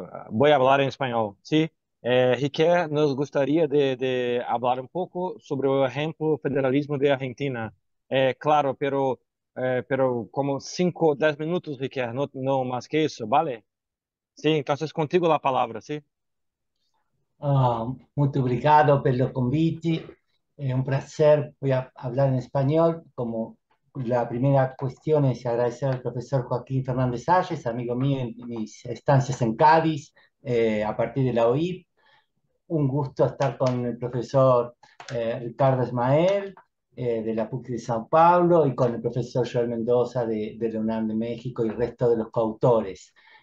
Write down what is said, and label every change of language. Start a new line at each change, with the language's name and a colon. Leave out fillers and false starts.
Spanish: Voy a hablar en español, ¿sí? Riquet nos gustaría de hablar un poco sobre el ejemplo federalismo de Argentina. Claro, pero como 5 o 10 minutos, Riquet, no más que eso, ¿vale? Sí, entonces contigo la palabra, ¿sí?
Portuguese: Muito obrigado pelo convite.
Spanish: Es un placer. Voy a hablar en español. Como la primera cuestión es agradecer al profesor Joaquín Fernández Salles, amigo mío en mis estancias en Cádiz, a partir de la OIP. Un gusto estar con el profesor Ricardo Ismael, de la PUC de Sao Paulo, y con el profesor Joel Mendoza de la UNAM de México y el resto de los coautores.